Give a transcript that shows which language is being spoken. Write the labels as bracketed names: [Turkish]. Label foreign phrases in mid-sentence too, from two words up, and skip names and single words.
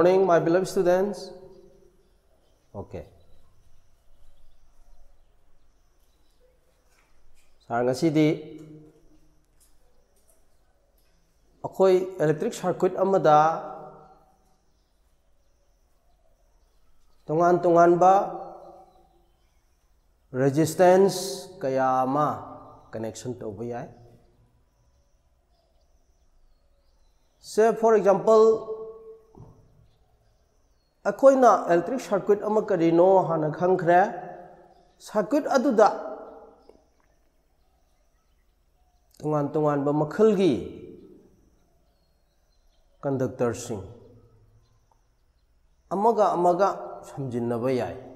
[English] my beloved students? Okay. [Manipuri] Sar ngasidi akhoi [English] electric circuit [Manipuri] amada tongan ba resistance kaya ma connection tauba yai. [English] Say for example, [Manipuri] akhoi na [English] electric circuit [Manipuri] ama karino hana khangkhre circuit aduda tongan ba makhalgi conductor sing amaga samjinnaba yai.